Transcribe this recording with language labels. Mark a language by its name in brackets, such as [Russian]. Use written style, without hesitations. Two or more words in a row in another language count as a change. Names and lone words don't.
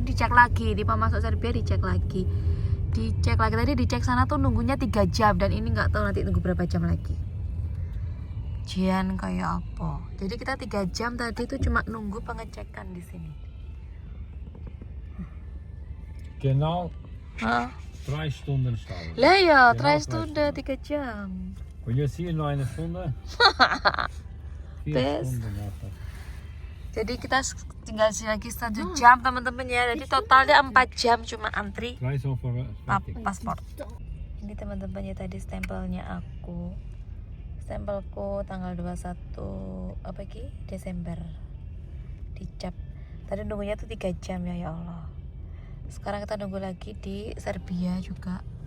[Indonesian] Dicek lagi, di mau masuk Serbia dicek lagi. Dicek lagi, tadi dicek sana tuh nunggunya 3 jam dan ini nggak tahu nanti tunggu berapa jam lagi. Jian kayak apa? Jadi kita 3 jam tadi tuh cuma nunggu pengecekan di sini. Genau Hah? 3 Stunden stau. Lah ya, Genau, terakhir tuh 3 udah 3 jam. [German] Und jetzt hier nur 1 Stunde. 4 Best. Stunden. Ja. [Indonesian] Jadi kita tinggal sini lagi 1 jam teman-teman ya. Jadi totalnya 4 jam cuma antri [German] Gleich so fertig. [Indonesian] paspor. Ini teman-teman ya tadi stempelnya aku. Stempelku tanggal 21 apa ki? Desember. Dicap. Tadi nunggunya tuh 3 jam ya Allah. Sekarang kita nunggu lagi di Serbia juga.